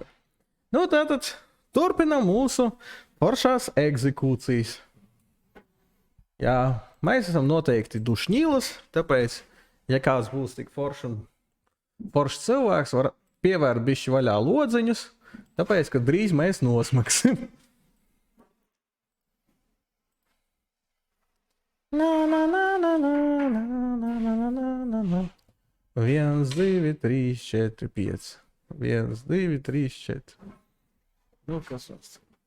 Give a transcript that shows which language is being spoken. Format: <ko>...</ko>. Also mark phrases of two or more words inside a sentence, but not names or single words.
<lv>Nu, tātad turpinām mūsu foršās egzekūcijas. Jā, mēs esam noteikti dušņīlas, tāpēc, ja kāds būs tik foršs cilvēks, var pievērt bišķi vaļā lodziņus, tāpēc, ka drīz mēs nosmaksim. Na, na, na, na, na, na, na, na, na, na. 1, 2, 3, 4, 5. 1, 2, 3, 4. Nu, kas tas?</lv>